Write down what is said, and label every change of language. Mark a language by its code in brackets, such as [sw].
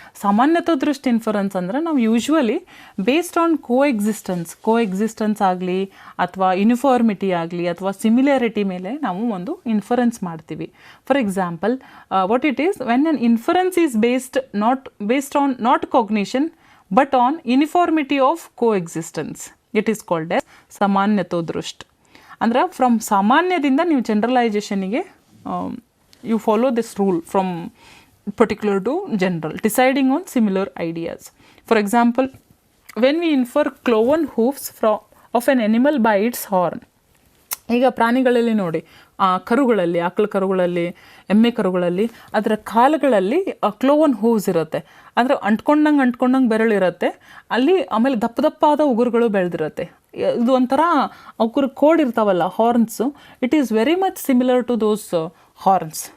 [kn] ಸಾಮಾನ್ಯತೋ ದೃಷ್ಟಿ ಇನ್ಫರೆನ್ಸ್ ಅಂದರೆ ನಾವು [en] usually based on coexistence [kn] ಆಗಲಿ ಅಥವಾ ಯೂನಿಫಾರ್ಮಿಟಿ ಆಗಲಿ ಅಥವಾ ಸಿಮಿಲಾರಿಟಿ ಮೇಲೆ ನಾವು ಒಂದು ಇನ್ಫರೆನ್ಸ್ ಮಾಡ್ತೀವಿ. [en] For example, what it is when an inference is based on not cognition but on uniformity of coexistence, it is called as ಸಾಮಾನ್ಯತೋ ದೃಷ್ಟಿ. ಅಂದ್ರೆ from [kn] ಸಾಮಾನ್ಯದಿಂದ ನೀವು [en] ಜನರಲೈಸೇಷನಿಗೆ you follow this rule from particular to general, deciding on similar ideas. For example, when we infer cloven hoofs of an animal by its horn. [kn] ಈಗ ಪ್ರಾಣಿಗಳಲ್ಲಿ ನೋಡಿ, ಕರುಗಳಲ್ಲಿ, ಆಕಳ ಕರುಗಳಲ್ಲಿ, ಎಮ್ಮೆ ಕರುಗಳಲ್ಲಿ ಅದರ ಕಾಲುಗಳಲ್ಲಿ [en] cloven hooves [kn] ಇರುತ್ತೆ. ಅಂದರೆ ಅಂಟ್ಕೊಂಡಂಗೆ ಬೆರಳಿರುತ್ತೆ ಅಲ್ಲಿ. ಆಮೇಲೆ ದಪ್ಪಾದ ಉಗುರುಗಳು ಬೆಳೆದಿರುತ್ತೆ. ಇದು ಒಂಥರ ಅವ್ರ ಕೋಡ್ ಇರ್ತಾವಲ್ಲ, ಹಾರ್ನ್ಸು. [en] It is very much similar to those horns.